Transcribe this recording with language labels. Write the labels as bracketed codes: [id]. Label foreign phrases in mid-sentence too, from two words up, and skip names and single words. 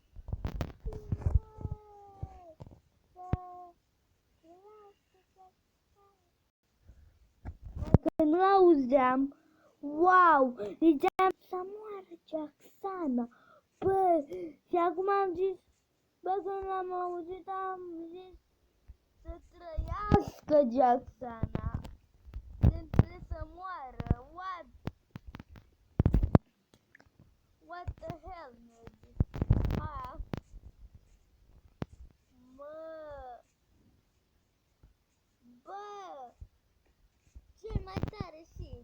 [ro] Că nu auzeam. Wow! Ziceam să moară Jacksana. Bă, și acum am zis, bă, când l-am auzit, am zis să trăiască Jacksana. Trebuie să moară. [en] What the hell, nerd? [ro] Aia. Bă, cel mai tare Sid.